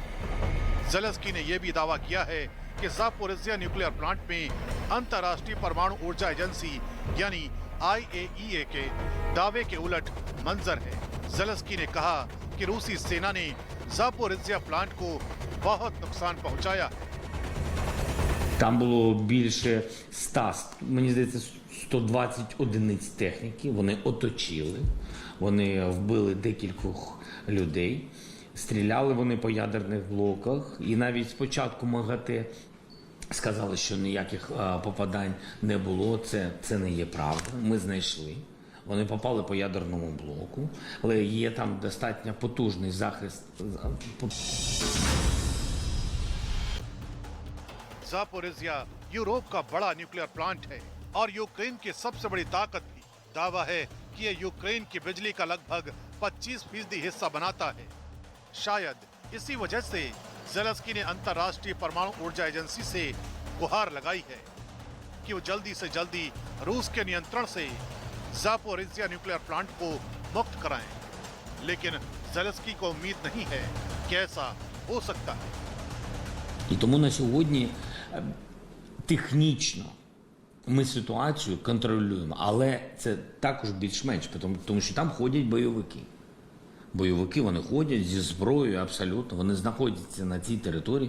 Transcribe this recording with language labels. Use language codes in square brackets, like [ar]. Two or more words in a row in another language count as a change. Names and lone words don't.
[hi] ज़ेलेंस्की ने यह भी दावा किया है कि ज़ापोरिज़्ज़ा [en] nuclear plant [hi] में अंतर्राष्ट्रीय परमाणु ऊर्जा एजेंसी यानी IAEA के दावे के उलट मंजर है। ज़ेलेंस्की ने कहा कि रूसी सेना ने ज़ापोरिज़्ज़ा प्लांट को बहुत नुकसान पहुंचाया है। [uk] Там було більше 100, мені здається, 120 одиниць техніки. Вони оточили, вони вбили декількох людей, стріляли вони по ядерних блоках. І навіть спочатку МАГАТЕ сказали, що ніяких попадань не було. Це не є правда. Ми знайшли. Вони попали по ядерному блоку, але є там достатньо потужний захист. [hi] ज़ापोरिज़्ज़ा यूरोप का बड़ा [en] nuclear plant [hi] है और यूक्रेन की सबसे बड़ी ताकत भी। दावा है कि यह यूक्रेन की बिजली का लगभग 25% हिस्सा बनाता है। शायद इसी वजह से ज़ेलेंस्की ने अंतर्राष्ट्रीय परमाणु ऊर्जा एजेंसी से गुहार लगाई है कि वो जल्दी से जल्दी रूस के नियंत्रण से ज़ापोरिज़्ज़ा [en] nuclear plant [hi] को मुक्त कराएं। लेकिन ज़ेलेंस्की को उम्मीद नहीं है कि ऐसा हो सकता है। [uk] І тому на сьогодні технічно ми ситуацію контролюємо, але це також більш-менш, тому що там ходять бойовики. Бойовики, вони ходять зі зброєю абсолютно, вони знаходяться на цій території.